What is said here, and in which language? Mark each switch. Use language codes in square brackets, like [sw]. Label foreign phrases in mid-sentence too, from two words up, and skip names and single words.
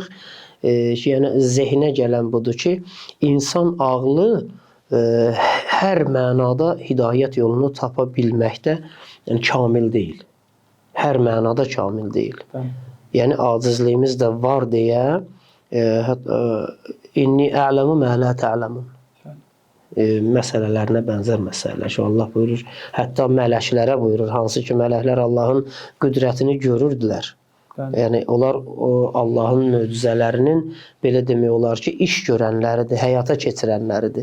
[az] Yəni zehnə gələn budur ki, insan ağlı hər mənada hidayət yolunu tapa bilməkdə yəni kamil deyil. Hər mənada kamil deyil. Yəni acizliyimiz də var deyə [ar] إني أعلم ما لا تعلمون [az] məsələlərinə bənzər məsələlər. Allah buyurur, hətta mələklərə buyurur, hansı ki mələklər Allahın qüdrətini görürdülər. Yəni onlar Allahın möcüzələrinin belə demək olar ki, iş görənləridir, həyata keçirənləridir.